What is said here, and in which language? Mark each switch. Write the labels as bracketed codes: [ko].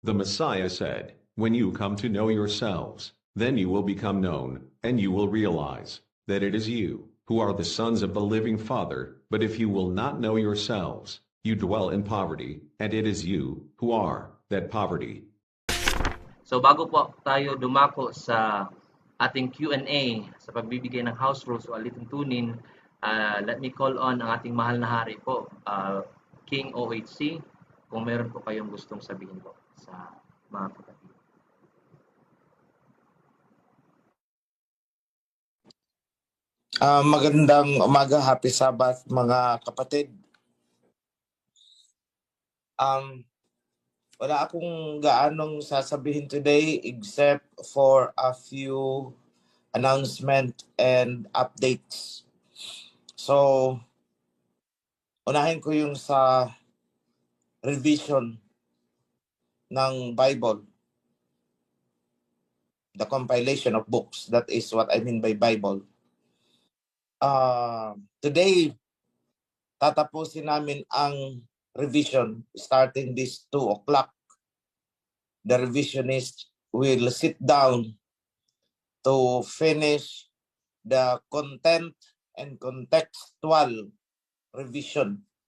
[en] The Messiah said, "When you come to know yourselves, then you will become known, and you will realize that it is you who are the sons of the living Father. But if you will not know yourselves, you dwell in poverty, and it is you who are that poverty." [tl] So bago po tayo dumako sa ating Q&A sa pagbibigay ng house rules o alituntunin, [en] let me call on [tl] ang ating mahal na hari po, King OHC, kung meron po kayong gustong sabihin po sa mga kapatid. Magandang umaga, [en] happy Sabbath [tl] mga kapatid. Wala akong gaanong sasabihin [en] today except for a few announcement and updates. [tl] So, unahin ko yung sa revision ng Bible. [en] The compilation of books. That is what I mean by Bible. [tl] Today, tatapusin namin ang revision starting this 2 o'clock. [en] The revisionist will sit down to finish the content and contextual revision.